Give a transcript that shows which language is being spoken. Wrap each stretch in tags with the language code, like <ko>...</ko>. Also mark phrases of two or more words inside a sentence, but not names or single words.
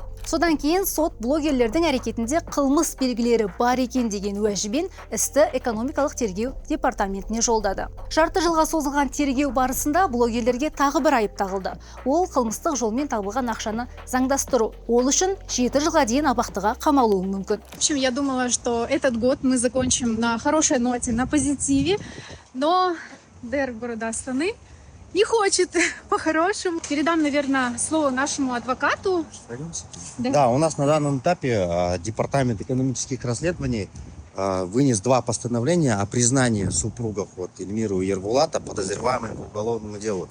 <kk>Содан кейін сот блогерлердің әрекетінде қылмыс белгілері бар екен деген уәжбен істі экономикалық тергеу департаментіне жолдады. Жарты жылға созылған тергеу барысында блогерлерге тағы бір айып тағылды. Ол қылмыстық жолмен табылған ақшаны заңдастыру. Ол үшін 7 жылға дейін абақтыға қамалуы мүмкін.</kk> <ru>В общем, я думала, что этот год мы закончим на хорошей ноте, на позитиве, но Дэр города Астаны не хочет по-хорошему. Передам, наверное, слово нашему адвокату. Да, у нас на данном этапе Департамент экономических расследований вынес 2 постановления о признании супругов Эльмиры и Ербулата подозреваемыми по уголовному делу.</ru>